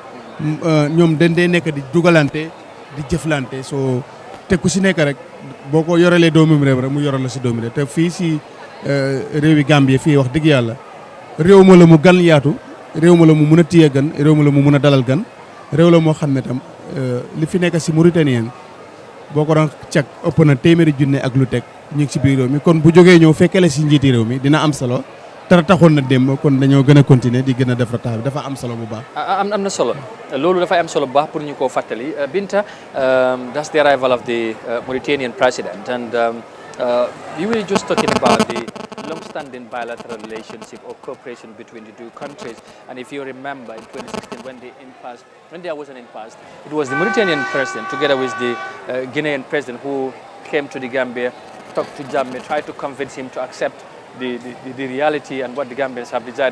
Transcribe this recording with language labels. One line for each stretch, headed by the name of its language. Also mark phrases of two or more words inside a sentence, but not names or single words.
Wolof: ñoom dañ dee nekk di dugalante di jëflante soo te ku si nekk rek boo ko yorelee doomam réew rek mu yoral la si doomi réew te fii si réewi Gambie fii wax dëgg yàlla réew ma la mu gan yaatu réew ma la mu mun a téye gan réew ma la mu mun a dalal gan réew la moo xam ne tam li fi nekk si Mauritanien boo ko doon cag ëpp na téeméeri junne ak lu teg ñu ngi si biir réew mi kon bu jógee ñëw fekkee la si njiiti réew mi dina am solo dara taxoon na démb kon dañoo gën a continuer di gën a def ratax bi dafa am solo bu baax. am na solo loolu dafay am solo bu baax pour ñu koo fàttali Binta
English: that's the arrival of the Mauritanian president and we were just talking about the long-standing bilateral relationship or cooperation between the two countries. And if you remember, in 2016, when there was an impasse, it was the Mauritanian president, together with the Guinean president, who came to the Gambia, talked to Jammeh, tried to convince him to accept the reality and what the Gambians have decided.